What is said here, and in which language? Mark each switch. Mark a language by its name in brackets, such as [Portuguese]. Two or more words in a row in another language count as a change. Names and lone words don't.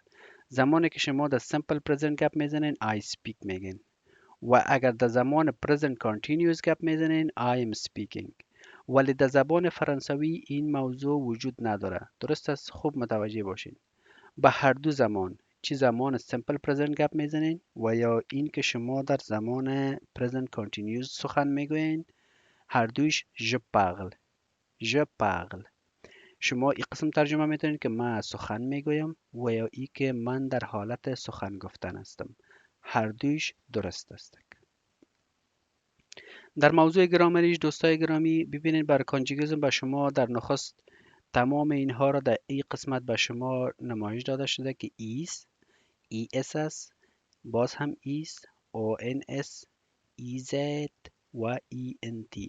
[Persian] زمانی که شما در [English] simple present [Persian] گپ میزنین [English] I speak [Persian] میگین و اگر در زمان [English] present continuous [Persian] گپ میزنین [English] I am speaking. [Persian] ولی در زبان فرانسوی این موضوع وجود نداره. درست است؟ خوب متوجه باشین. به هر دو زمان، چه زمان [English] simple present [Persian] گپ میزنین و یا این که شما در زمان [English] present continuous [Persian] سخن میگوین، هر دویش [French] je parle. je parle. [Persian] شما این قسم ترجمه میتونین که من سخن میگویم و یا ای که من در حالت سخن گفتن هستم. هر دویش درست است. در موضوع گرامریش دوستای گرامی ببینید، برای کانجیگزم به شما در نخست تمام اینها را در این قسمت به شما نمایش داده شده که ایست، ES است، باز هم ایست، ONS، EZ و ENT.